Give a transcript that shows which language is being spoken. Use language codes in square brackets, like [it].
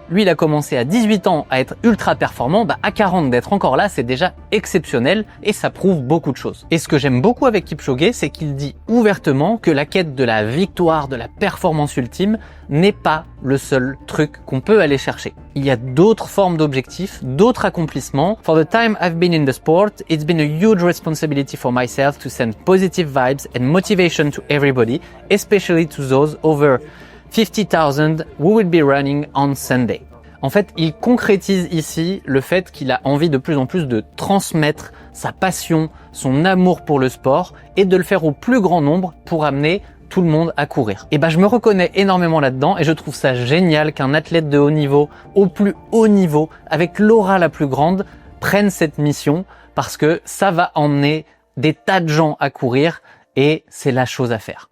[fr] Lui, il a commencé à 18 ans à être ultra performant, à 40 d'être encore là, c'est déjà exceptionnel et ça prouve beaucoup de choses. Et ce que j'aime beaucoup avec Kipchoge, c'est qu'il dit ouvertement que la quête de la victoire, de la performance ultime, n'est pas le seul truc qu'on peut aller chercher. Il y a d'autres formes d'objectifs, d'autres accomplissements. [en] For the time I've been in the sport, it's been a huge responsibility for myself to send positive vibes and motivation to everybody, especially to those over 50,000 who will be running on Sunday. [fr] En fait, il concrétise ici le fait qu'il a envie de plus en plus de transmettre sa passion, son amour pour le sport et de le faire au plus grand nombre pour amener tout le monde à courir. Et je me reconnais énormément là-dedans et je trouve ça génial qu'un athlète de haut niveau, au plus haut niveau, avec l'aura la plus grande, prenne cette mission parce que ça va emmener des tas de gens à courir et c'est la chose à faire.